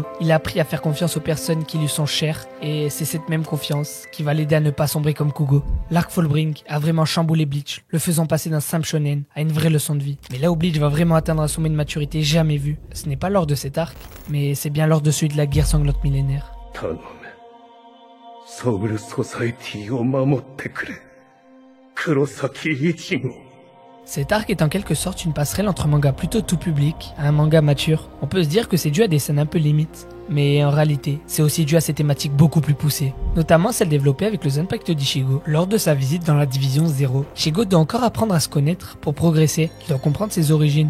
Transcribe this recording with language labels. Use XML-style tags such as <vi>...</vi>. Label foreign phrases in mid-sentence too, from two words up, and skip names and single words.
<fr>Il a appris à faire confiance aux personnes qui lui sont chères, et c'est cette même confiance qui va l'aider à ne pas sombrer comme Kugo. L'arc Fullbring a vraiment chamboulé Bleach, le faisant passer d'un simple shonen à une vraie leçon de vie. Mais là où Bleach va vraiment atteindre un sommet de maturité jamais vu, ce n'est pas lors de cet arc, mais c'est bien lors de celui de la guerre sanglante millénaire.</fr> <ja>Soul Society を守ってくれ。黒崎一護。</ja> <fr>Cet arc est en quelque sorte une passerelle entre un manga plutôt tout public à un manga mature. On peut se dire que c'est dû à des scènes un peu limites, mais en réalité, c'est aussi dû à ces thématiques beaucoup plus poussées, notamment celle développée avec le Zanpakuto d'Ichigo lors de sa visite dans la division 0. Ichigo doit encore apprendre à se connaître pour progresser, il doit comprendre ses origines.</fr>